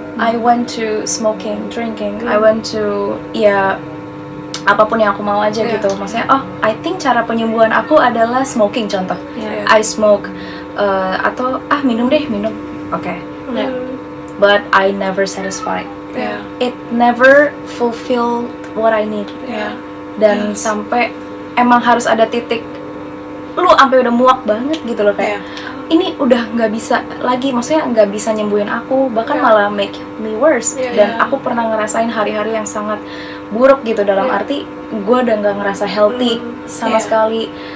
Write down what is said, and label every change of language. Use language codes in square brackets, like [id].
[en] I went to smoking, drinking. I went to [id] apapun yang aku mau aja gitu. Maksudnya, [en] I think [id] cara penyembuhan aku adalah smoking, contoh. [en] I smoke [id] atau minum. [en] Okay. But I never satisfied. It never fulfilled what I need. [id] Dan sampai emang harus ada titik lu sampai udah muak banget gitu loh, kayak ini udah nggak bisa lagi, maksudnya nggak bisa nyembuhin aku, bahkan malah [en] make me worse. [id] Dan aku pernah ngerasain hari-hari yang sangat buruk gitu, dalam arti gue udah nggak ngerasa healthy sama sekali.